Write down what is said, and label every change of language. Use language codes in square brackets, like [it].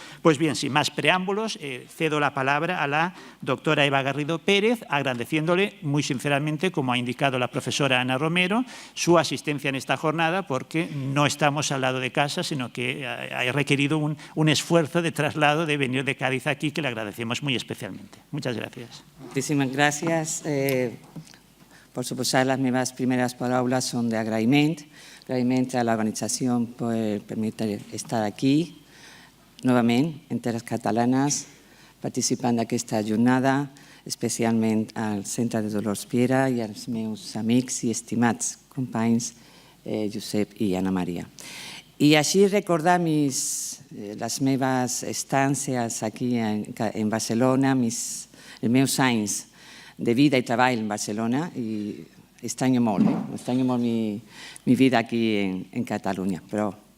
[es] Pues bien, sin más preámbulos, cedo la palabra a la doctora Eva Garrido Pérez, agradeciéndole muy sinceramente, como ha indicado la profesora Ana Romero, su asistencia en esta jornada, porque no estamos al lado de casa, sino que ha requerido un esfuerzo de traslado de venir de Cádiz aquí, que le agradecemos muy especialmente. Muchas gracias. Muchísimas gracias. [ca] Por suposar, les meves primeres paraules són d'agraïment. Agraïment a l'organització per permetre estar aquí, novament, en terres catalanes, participant d'aquesta jornada, especialment al Centre de Dolors Piera i als meus amics i estimats companys Josep i Anna Maria. I així recordar les meves estàncies aquí en Barcelona, els meus anys de vida [es] y trabajo en Barcelona y extraño mucho mi vida aquí en Cataluña, pero